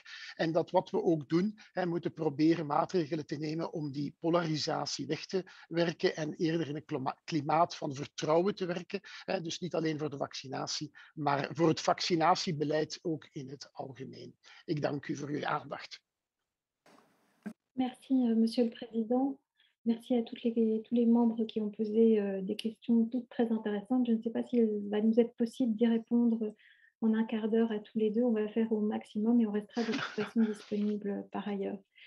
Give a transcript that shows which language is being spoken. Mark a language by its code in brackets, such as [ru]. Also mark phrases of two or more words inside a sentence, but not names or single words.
[nl] En dat wat we ook doen, hè, moeten proberen maatregelen te nemen om die polarisatie weg te werken en eerder in een klimaat van vertrouwen te werken. Hè. Dus niet alleen voor de vaccinatie, maar voor het vaccinatiebeleid ook in het algemeen. Ik dank u voor uw aandacht. [fr] Merci, Monsieur le Président. Merci à tous les membres qui ont posé des questions toutes très intéressantes. Je ne sais pas s'il va nous être possible d'y répondre en un quart d'heure à tous les deux. On va faire au maximum et on restera de toute façon disponible par ailleurs.